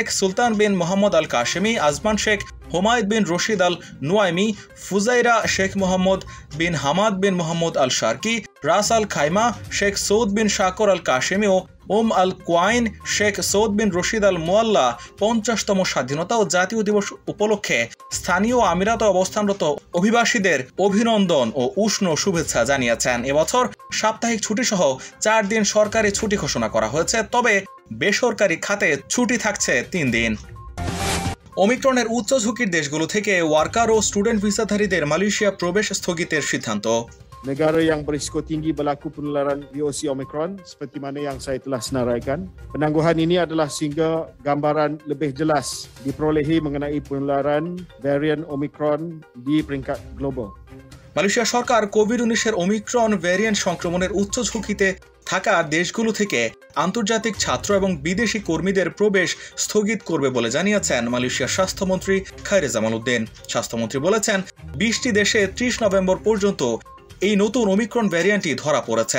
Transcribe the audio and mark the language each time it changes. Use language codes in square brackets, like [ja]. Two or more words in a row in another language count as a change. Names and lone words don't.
[bn] সুলতান বিন মোহাম্মদ আল কাশেমি, আজমান শেখ হুমায়দ বিন রশিদ আল নুয়াইমি, ফুজাইরা শেখ মোহাম্মদ বিন হামাদ বিন মোহাম্মদ আল শারকি, রাস আল খাইমা শেখ সৌদ বিন শাকর আল কাশেমি ও আল কোয়াইন শেখ সৌদ বিন রশিদ আল মোয়াল্লা 50তম স্বাধীনতা ও জাতীয় দিবস উপলক্ষে স্থানীয় আমিরাতে অবস্থানরত অভিবাসীদের অভিনন্দন ও উষ্ণ শুভেচ্ছা জানিয়েছেন। এবছর সাপ্তাহিক ছুটি সহ 4 দিন সরকারি ছুটি ঘোষণা করা হয়েছে, তবে বেসরকারি খাতে ছুটি থাকছে 3 দিন। ওমিক্রনের উচ্চ ঝুঁকির দেশগুলো থেকে ওয়ার্কার ও স্টুডেন্ট ভিসাধারীদের মালয়েশিয়া প্রবেশ স্থগিতের সিদ্ধান্ত। [ms] Negara yang berisiko tinggi berlaku penularan VOC Omicron seperti mana yang saya telah senaraikan. Penangguhan ini adalah sehingga gambaran lebih jelas diperolehi mengenai penularan varian Omicron di peringkat global. [bn] মালয়েশিয়া সরকার কোভিড-19 ওমিক্রন ভ্যারিয়েন্ট সংক্রমণের উচ্চ ঝুঁকিতে থাকা দেশগুলো থেকে আন্তর্জাতিক ছাত্র এবং বিদেশি কর্মীদের প্রবেশ স্থগিত করবে বলে জানিয়েছেন মালয়েশিয়ার স্বাস্থ্যমন্ত্রী খায়রে জামালউদ্দিন। স্বাস্থ্যমন্ত্রী বলেছেন 20টি দেশে 30 নভেম্বর পর্যন্ত এই নতুন ওমিক্রন ভ্যারিয়েন্টটি ধরা পড়েছে।